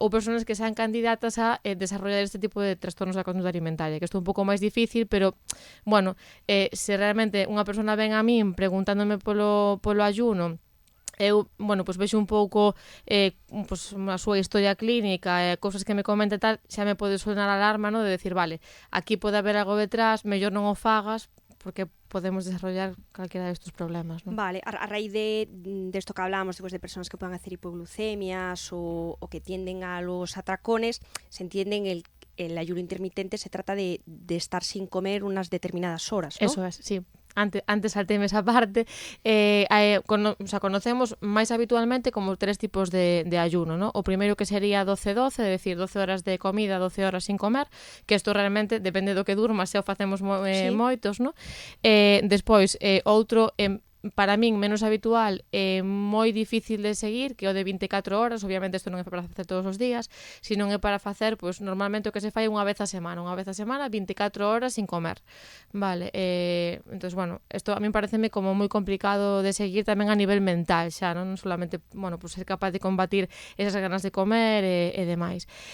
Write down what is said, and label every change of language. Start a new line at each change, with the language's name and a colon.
Galician: Ou persoas que sean candidatas a desarrollar este tipo de trastornos da conduta alimentaria, que isto é un pouco máis difícil, pero, bueno, se realmente unha persona ven a min preguntándome polo ayuno, eu, bueno, pois vexo un pouco pois a súa historia clínica, cousas que me comenta tal, xa me pode sonar a alarma, no? De decir, vale, aquí pode haber algo detrás, mellor non o fagas, porque podemos desarrollar calquera destes problemas, ¿no?
Spanish: Vale, a raíz de esto que hablábamos, de personas que puedan hacer hipoglucemias o que tienden a los atracones, se entiende el ayuno intermitente se trata de estar sin comer unas determinadas horas, ¿no? Eso es, sí. Antes saltéme esa parte,
Galician: conocemos máis habitualmente como 3 tipos de ayuno, ¿no? O primeiro que sería 12-12, é dicir, 12 horas de comida, 12 horas sin comer, que isto realmente depende do que durma, se o facemos moitos, ¿no? Despois, outro para min menos habitual e moi difícil de seguir, que é o de 24 horas, obviamente isto non é para facer todos os días, sino é para facer, pois normalmente o que se fai unha vez a semana, 24 horas sin comer, vale, entón, bueno, isto a min pareceme como moi complicado de seguir tamén a nivel mental xa, non solamente, bueno, pois ser capaz de combatir esas ganas de comer e demais.